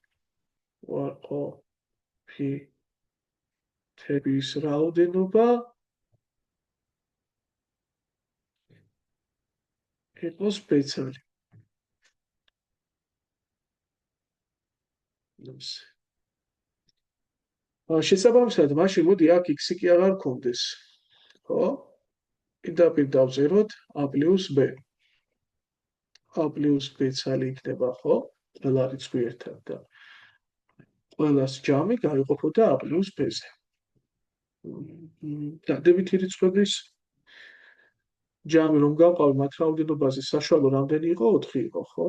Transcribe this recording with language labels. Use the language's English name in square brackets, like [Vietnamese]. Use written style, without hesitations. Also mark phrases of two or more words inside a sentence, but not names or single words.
[Georgian] უარყოფითების რაოდენობა იყოს სპეციალი. შესაბამისად, მაშინ მოდი აქ x-ი კი აღარ გქონდეს. ხო? პირდაპირ დავწეროთ a + b. a + b-ი იქნება, ხო? ყველა რიცხვი ერთად და ყველას ჯამი გაიყოფოდა a + b-ზე. დადებითი რიცხვების ჯამი რომ გავყავ მათ რაოდენობაზე საშუალო რამდენი იყო? 4 იყო, ხო?